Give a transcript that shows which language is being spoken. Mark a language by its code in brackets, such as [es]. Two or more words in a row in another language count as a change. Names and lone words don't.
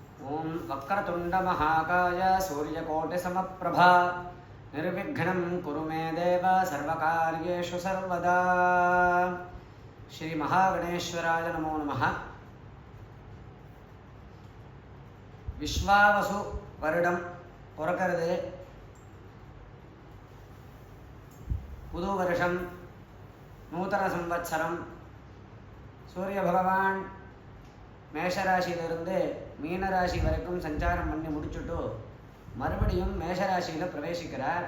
[sa] ओम वक्रतुंड महाकाय सूर्यकोटिसमप्रभा निर्विघ्नं कुरु मे देव सर्वकार्येषु सर्वदा। श्री महागणेश्वराय नमो नमः। [ta] विश्वावसु வருடம் பிறக்கிறது. புது வருஷம், [sa] नूतन संवत्सरम्. [ta] சூரிய பகவான் மேஷராசியிலிருந்து மீனராசி வரைக்கும் சஞ்சாரம் பண்ணி முடிச்சுட்டு மறுபடியும் மேஷராசியில் பிரவேசிக்கிறார்.